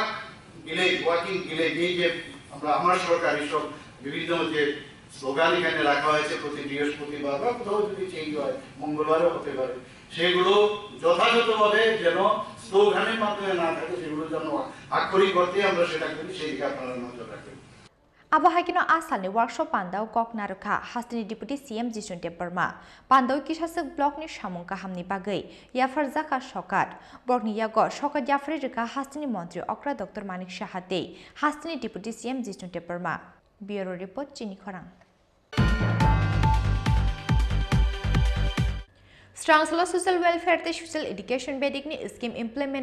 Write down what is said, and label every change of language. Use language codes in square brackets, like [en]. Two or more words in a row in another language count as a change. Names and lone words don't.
[en] walking village [bn] এই যে আমার সরকার এইসব বিভিন্ন যে স্লোগান এখানে রাখা হয়েছে প্রতি বৃহস্পতিবার বা কোথাও যদি চেঞ্জ হয় মঙ্গলবারও হতে পারে সেগুলো যথাযথভাবে যেন স্লোগানের মাধ্যমে না থাকে সেগুলো যেন আক্ষরিক অর্থে আমরা সেটা করি সেই দিকে আপনারা নজর রাখবেন [trp] Abahakino asalni workshop Pandau Kok Naruka Hastini [en] Deputy CM [trp] Jisnu Deparma Pandau Kishasuk Block ni Shamung Kahamni Bagai Yafar Zaka Shokat Borni Yago Shokat Yafri Rika Hastini Montri Okra Dr. Manik Shahate Hastini [en] Deputy CM [trp] Jisnu Deparma [en] Bureau Report [trp] Chini Khorang Strangsalo [en] Social Welfare [trp] te [en] Social Education [trp] Bedikni [en] Scheme Implement